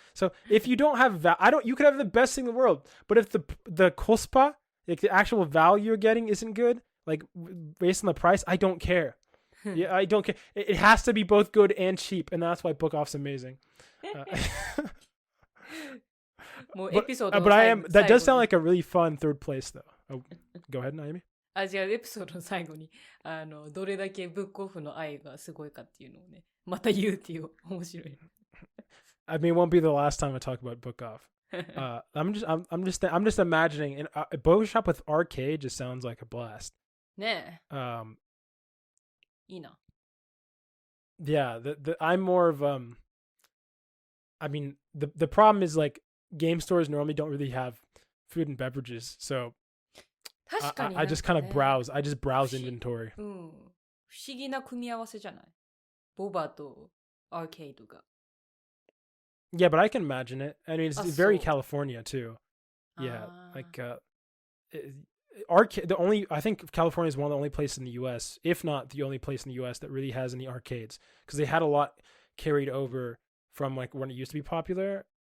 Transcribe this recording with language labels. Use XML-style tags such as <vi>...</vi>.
<en>So if you don't have, you could have the best thing in the world, but if the kospa, like the actual value you're getting, isn't good, like based on the price, I don't care. Yeah, I don't care. It has to be both good and cheap, and that's why book-off's amazing. But I am. That does sound like a really fun third place, though. Oh, go ahead, Naomi.</en> <ja>じゃあエピソードの最後にどれだけブックオフの愛がすごいかっていうのをね、また言うっていう面白い。</ja> <en>I mean, it won't be the last time I talk about book off. I'm just imagining a book shop with arcade just sounds like a blast.</en> <ja>ねえ。いいな。</ja> <en>Yeah, I'm more of I mean, the problem is like game stores normally don't really have food and beverages, so I just kind of browse. I just browse inventory.</en> <ja>不思議な組み合わせじゃない？ボバとアーケードが。</ja> <en>Yeah, but I can imagine it. I mean, it's very California too. Yeah, like arcade. I think California is one of the only places in the U.S., if not the only place in the U.S. that really has any arcades, because they had a lot carried over from like when it used to be popular.</en>